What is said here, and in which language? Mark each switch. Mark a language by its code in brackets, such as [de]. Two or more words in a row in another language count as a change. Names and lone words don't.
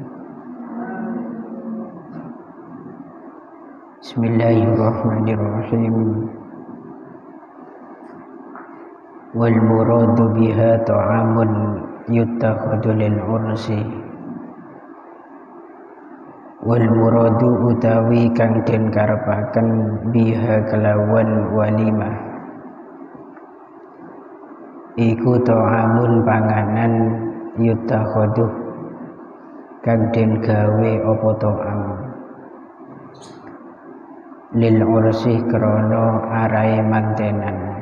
[ar] بسم الله الرحمن الرحيم. والمراد بها طعام يتخذ للعرس. والمراد [jv] utawi kang den karepaken biha kelawan walimah iku ta'amun panganan yutakhadhu kang den gawe apa [ar] طعام للعرس [jv] krana arahe mantenan.